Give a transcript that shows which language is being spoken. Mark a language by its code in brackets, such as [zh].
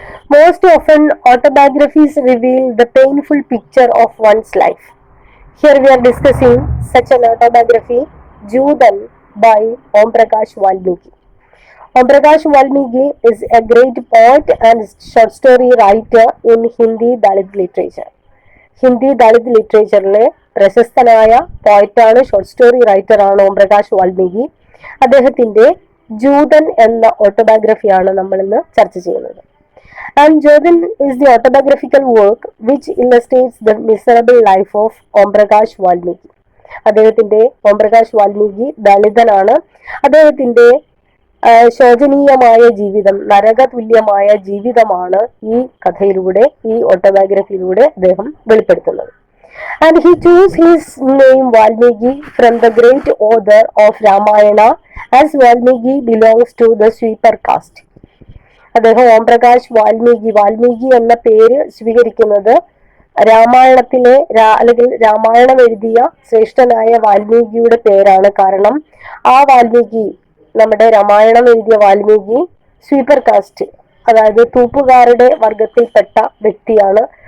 [en] Most often, autobiographies reveal the painful picture of one's life. Here we are discussing such an autobiography, Judan by Om Prakash Valmiki. Om Prakash Valmiki is a great poet and short story writer in Hindi Dalit literature. [ml] Hindi Dalit ലിറ്ററേച്ചറിലെ പ്രശസ്തനായ പോയറ്റാണ്, short story റൈറ്ററാണ് Om Prakash Valmiki. അദ്ദേഹത്തിന്റെ ജൂതൻ എന്ന ഓട്ടോബയോഗ്രഫിയാണ് നമ്മൾ ഇന്ന് ചർച്ച ചെയ്യുന്നത്. [en] And Joothan is the autobiographical work which illustrates the miserable life of Om Prakash Valmiki. [ml] Om Prakash Valmiki ദളിതനാണ്. അദ്ദേഹത്തിന്റെ ശോചനീയമായ ജീവിതം, നരകതുല്യമായ ജീവിതമാണ് ഈ കഥയിലൂടെ, ഈ ഓട്ടോബയോഗ്രഫിയിലൂടെ അദ്ദേഹം വെളിപ്പെടുത്തുന്നത്. [en] And he chose his name Valmiki from the great author of Ramayana, as Valmiki belongs to the sweeper caste. [ml] അദ്ദേഹം ഓം പ്രകാശ് വാൽമീകി എന്ന പേര് സ്വീകരിക്കുന്നത് രാമായണത്തിലെ അല്ലെങ്കിൽ രാമായണം എഴുതിയ ശ്രേഷ്ഠനായ വാൽമീകിയുടെ പേരാണ്. കാരണം ആ വാൽമീകി, നമ്മുടെ രാമായണം എഴുതിയ വാൽമീകി സ്വീപ്പർ കാസ്റ്റ്, അതായത് തൂപ്പുകാരുടെ വർഗത്തിൽപ്പെട്ട വ്യക്തിയാണ്.